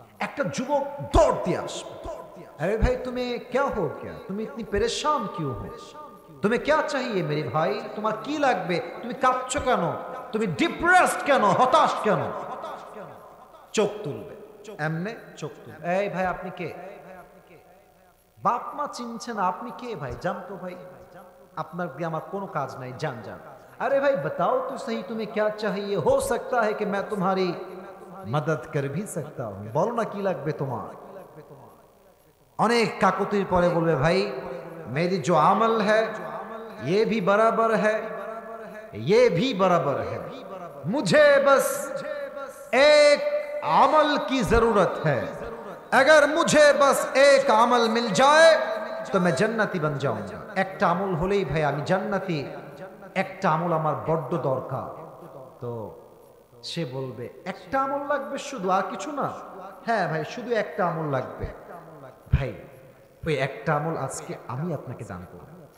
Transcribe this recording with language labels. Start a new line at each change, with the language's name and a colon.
Bangla: একটা যুবক দৌড় দিয়ে আসবে, আরে ভাই তুমি
Hindi: क्या हो गया,
Bangla: তুমি
Hindi: इतनी परेशान क्यों हो,
Bangla: তুমি
Hindi: क्या चाहिए मेरे भाई,
Bangla: তোমার কি লাগবে, তুমি কাঁদছো কেন, তুমি ডিপ্রেসড কেন, হতাশ কেন? চোখ তুলবে, এমনে চোখ তুলবে, এই ভাই আপনি কে? বাপ মা চিনছে না, আপনি কে ভাই, জান তো ভাই, আপনার দিয়ে আমার কোনো কাজ নাই, জান জান।
Hindi: अरे भाई बताओ तो सही तुम्हें क्या चाहिए, हो सकता है कि मैं तुम्हारी मदद कर भी सकता हूं,
Bangla: বলো না কি লাগবে তোমার। অনেক কাকুতির পরে বলবে ভাই
Hindi: मेरी जो अमल है ये भी बराबर है, ये भी बराबर है, मुझे बस एक अमल की जरूरत है, अगर मुझे बस एक अमल मिल जाए तो मैं जन्नती बन जाऊंगा।
Bangla: একটা আমল হলেই ভাই আমি জান্নাতি, একটা আমল আমার বড্ড দরকার। তো সে বলবে একটা আমল লাগবে শুধু, আর কিছু না? হ্যাঁ ভাই শুধু একটা আমল লাগবে। ভাই ওই একটা আমল আজকে আমি আপনাকে দান করব।